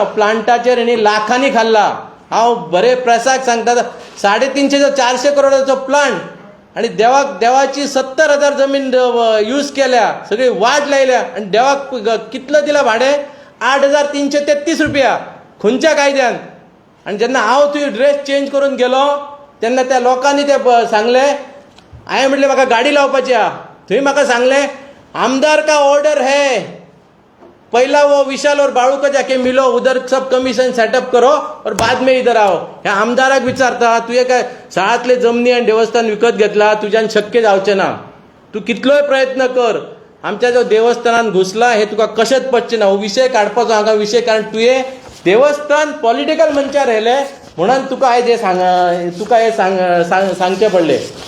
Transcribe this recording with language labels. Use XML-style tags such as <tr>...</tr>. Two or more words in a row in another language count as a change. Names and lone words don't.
<kok>प्लांटाचेर हेणी लाखांनी खाल्ला. हांव बरे प्रेसाक सांगता 350 ते 400 करोडाचो प्लांट आनी देवाची 70,000 जमीन यूज केल्या, सगळी वाट लायल्या आनी देवाक कितलो दिला भाडें 8,333 रुपया खंयच्या कायद्यान. आनी जेन्ना हांव तुवें</kok> <en>dress change</en> <kok>करून गेलो तेन्ना त्या लोकांनी ते सांगले हांवें म्हटलें म्हाका गाडी लावपाची आहा. थंय म्हाका सांगलें</kok> <hi>आमदार का ऑर्डर है, पहला वो विशाल और बाळू को जाके मिलो, उधर सब</hi> <en>commission setup</en> <hi>करो और बाद में इधर आओ.</hi> <kok>ह्या आमदाराक विचारता तुझे काय शाळांतले जमनी आनी देवस्थान विकत घेतला, तुज्यान शक्य जावचें ना. तूं कितलोय प्रयत्न कर, आमच्या जो देवस्थानान घुसला हे तुका कशेंच पडचें ना. हो विशय काडपाचो हांगा विशय, कारण तुवें देवस्थान पॉलिटिकल मंचार येयलें म्हणून तुका आयज हे सांगचें पडलें.</kok>